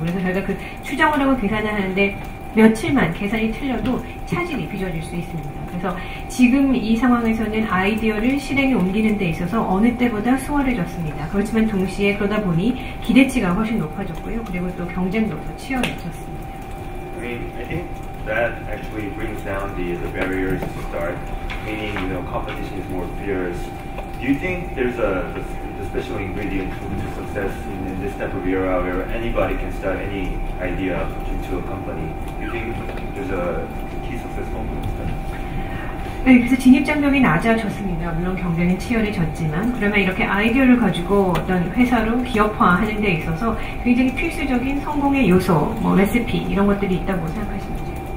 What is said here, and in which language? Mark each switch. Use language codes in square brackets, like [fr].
[ko] 그래서 저희가 그 추정을 하고 계산을 하는데 며칠만 계산이 틀려도 차질이 빚어질 수 있습니다. 그래서 지금 이 상황에서는 아이디어를 실행에 옮기는 데 있어서 어느 때보다 수월해졌습니다. 그렇지만 동시에 그러다 보니 기대치가 훨씬 높아졌고요. 그리고 또 경쟁도 더 치열해졌습니다. [en] I mean, I think that actually brings down the barriers to start, meaning, competition is more fierce. Do you think there's a special ingredient to success in this type of era where anybody can start any idea into a company? Do you think there's a key success formula? [ko] 네, 그래서 진입장벽이 낮아졌습니다. 물론 경쟁은 치열해졌지만 그러면 이렇게 아이디어를 가지고 어떤 회사로 기업화하는 데 있어서 굉장히 필수적인 성공의 요소, 뭐 레시피 이런 것들이 있다고 생각하십니까?